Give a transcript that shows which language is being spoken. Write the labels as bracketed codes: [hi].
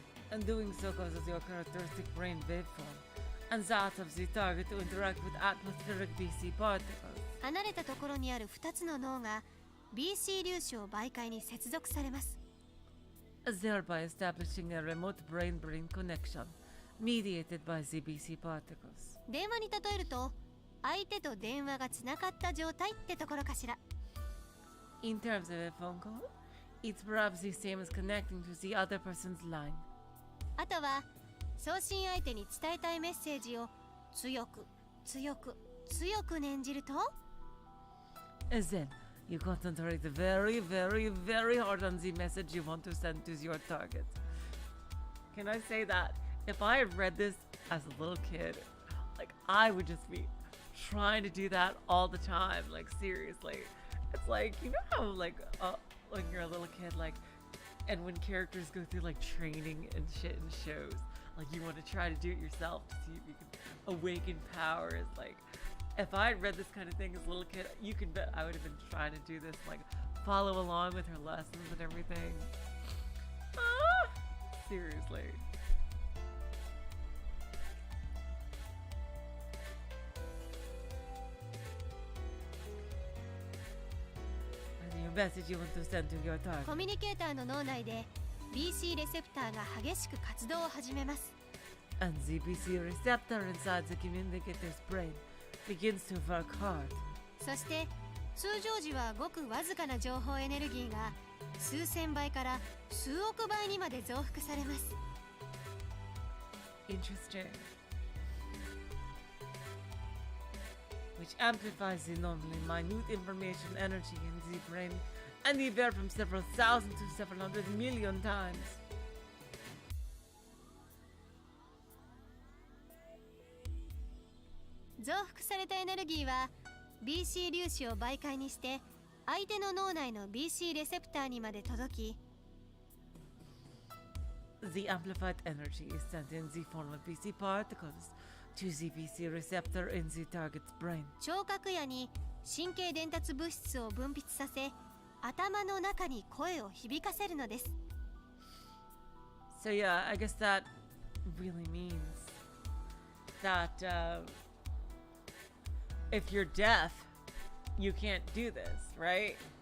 [en] And doing so causes your characteristic brain waveform and that of the target to interact with atmospheric BC particles. [ja] 離れたところにある2つの脳が BC 粒子を媒介に接続されます。 [en] Thereby establishing a remote brain-brain connection mediated by the BC particles. [ja] 電話に例えると相手と電話がつながった状態ってところかしら。 [en] In terms of a phone call, it's perhaps the same as connecting to the other person's line. [ja] あとは送信相手に伝えたいメッセージを強く強く強く念じると [en] As then, you concentrate very, very, very hard on the message you want to send to your target. Can I say that? If I had read this as a little kid, like I would just be trying to do that all the time. Like seriously, it's like, you know how like when you're a little kid, like, and when characters go through like training and shit in shows, like you want to try to do it yourself to see if you can awaken powers. Like, if I had read this kind of thing as a little kid, you can bet I would have been trying to do this, like follow along with her lessons and everything. Seriously. Message you want to send to your target. [ja] コミュニケーターの脳内で BC レセプターが激しく活動を始めます。 [en] And the BC receptor inside the communicator's brain begins to work hard. [ja] そして通常時はごくわずかな情報エネルギーが数千倍から数億倍にまで増幅されます。 [en] Interesting. Which amplifies the normally minute information energy in the brain and the air from several thousand to several hundred million times. [ja] 増幅されたエネルギーは BC 粒子を媒介にして相手の脳内の BC レセプターにまで届き [en] The amplified energy is sent in the form of BC particles to the BC receptor in the target's brain. [ja] 聴覚野に神経伝達物質を分泌させ頭の中に声を響かせるのです。 [en] So yeah, I guess that really means that if you're deaf, you can't do this, right?